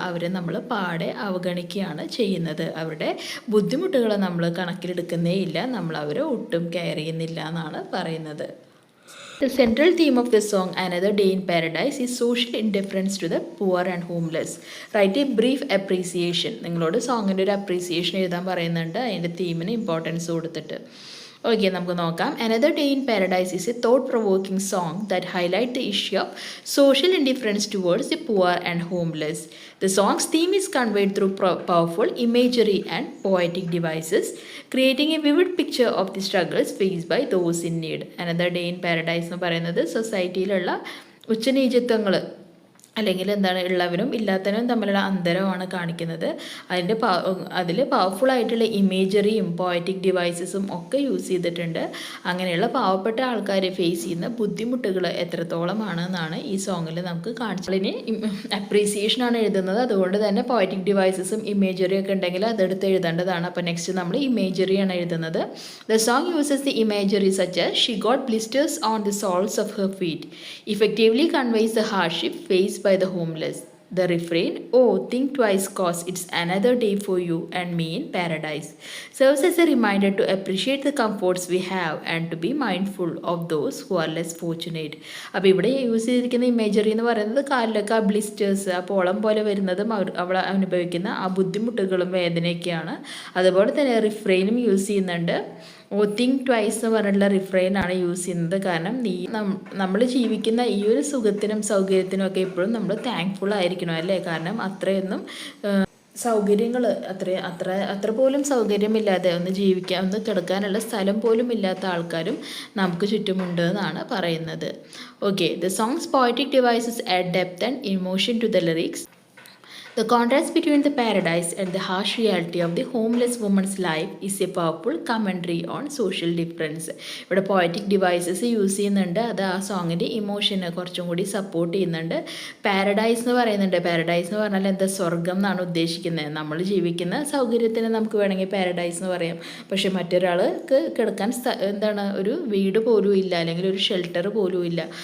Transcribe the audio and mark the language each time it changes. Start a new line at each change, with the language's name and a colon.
Malayalam: അവരെ നമ്മൾ പാടെ അവഗണിക്കുകയാണ് ചെയ്യുന്നത്. അവരുടെ ബുദ്ധിമുട്ടുകളെ നമ്മൾ കണക്കിലെടുക്കുന്നേ ഇല്ല. നമ്മൾ അവരെ ഒട്ടും കെയർ ചെയ്യുന്നില്ല എന്നാണ് പറയുന്നത്.
English: The central theme of the song Another Day in Paradise is social indifference to the poor and homeless. Write a brief appreciation.
Malayalam: നിങ്ങളോട് സോങ്ങിൻ്റെ ഒരു അപ്രീസിയേഷൻ എഴുതാൻ പറയുന്നുണ്ട്, അതിൻ്റെ തീമിന് ഇമ്പോർട്ടൻസ് കൊടുത്തിട്ട്. ഓക്കെ, നമുക്ക് നോക്കാം.
English: Another Day in Paradise is a thought-provoking song that highlights the issue of social indifference towards the poor and homeless. The song's theme is conveyed through powerful imagery and poetic devices, creating a vivid picture of the struggles faced by those in need. Another Day in Paradise
Malayalam: എന്ന് പറയുന്നത് സൊസൈറ്റിയിലുള്ള ഉച്ചനീചത്വങ്ങൾ അല്ലെങ്കിൽ എന്താണ് ഉള്ളവനും ഇല്ലാത്തവനും തമ്മിലുള്ള അന്തരമാണ് കാണിക്കുന്നത്. അതിൽ powerful ആയിട്ടുള്ള ഇമേജറിയും poetic ഡിവൈസസും ഒക്കെ use ചെയ്തിട്ടുണ്ട്. അങ്ങനെയുള്ള പാവപ്പെട്ട ആൾക്കാർ ഫേസ് ചെയ്യുന്ന ബുദ്ധിമുട്ടുകൾ എത്രത്തോളമാണെന്നാണ് ഈ സോങ്ങിൽ നമുക്ക് കാണിച്ചത്. ഇനി അപ്രീസിയേഷനാണ് എഴുതുന്നത്, അതുകൊണ്ട് തന്നെ പോയറ്റിക് ഡിവൈസസും ഇമേജറിയും ഒക്കെ ഉണ്ടെങ്കിൽ അതെടുത്ത് എഴുതേണ്ടതാണ്. അപ്പോൾ നെക്സ്റ്റ് നമ്മൾ ഇമേജറിയാണ് എഴുതുന്നത്.
English: The song uses the imagery such as she got blisters on the soles of her feet effectively conveys the hardship faced by the homeless. The refrain, "Oh, think twice, cause it's another day for you and me in paradise," serves as a reminder to appreciate the comforts we have and to be mindful of those who are less fortunate.
Malayalam: അപ്പോൾ ഇവിടെ use ചെയ്തിരിക്കുന്ന imagery എന്ന് പറയുന്നത് കാലിലൊക്കെ ആ blisters, ആ പോളം പോലെ വരുന്നതും അവൾ അനുഭവിക്കുന്ന ആ ബുദ്ധിമുട്ടുകളും വേദനയൊക്കെയാണ്. അതുപോലെ തന്നെ റിഫ്രെയിനും യൂസ് ചെയ്യുന്നുണ്ട്. തിങ്ക് ട്വൈസ് എന്ന് പറഞ്ഞിട്ടുള്ള റിഫ്രെയിനാണ് യൂസ് ചെയ്യുന്നത്. കാരണം നമ്മൾ ജീവിക്കുന്ന ഈ ഒരു സുഖത്തിനും സൗകര്യത്തിനും ഒക്കെ എപ്പോഴും നമ്മൾ താങ്ക്ഫുൾ ആയിരിക്കണം അല്ലേ. കാരണം അത്രയൊന്നും സൗകര്യങ്ങൾ അത്ര പോലും സൗകര്യമില്ലാതെ ഒന്ന് ജീവിക്കാൻ, ഒന്ന് കിടക്കാനുള്ള സ്ഥലം പോലും ഇല്ലാത്ത ആൾക്കാരും നമുക്ക് ചുറ്റുമുണ്ട് എന്നാണ് പറയുന്നത്.
English: Okay, the songs poetic devices add depth and emotion to the lyrics. The contrast between the paradise and the harsh reality of the homeless woman's life is a powerful commentary on social difference.
Malayalam: ഇവിടെ poetic devices use ചെയ്യുന്നുണ്ട്. അത് ആ സോങ്ങിൻ്റെ ഇമോഷനെ കുറച്ചും കൂടി support ചെയ്യുന്നുണ്ട്. Paradise എന്ന് പറയുന്നുണ്ട്. Paradise എന്ന് പറഞ്ഞാൽ എന്താ, സ്വർഗം എന്നാണ് ഉദ്ദേശിക്കുന്നത്. നമ്മൾ ജീവിക്കുന്ന സൗകര്യത്തിന് നമുക്ക് വേണമെങ്കിൽ പാരഡൈസ് എന്ന് പറയാം. പക്ഷെ മറ്റൊരാൾക്ക് കിടക്കാൻ എന്താണ്, ഒരു വീട് പോലും ഇല്ല, അല്ലെങ്കിൽ ഒരു ഷെൽട്ടർ പോലും ഇല്ല.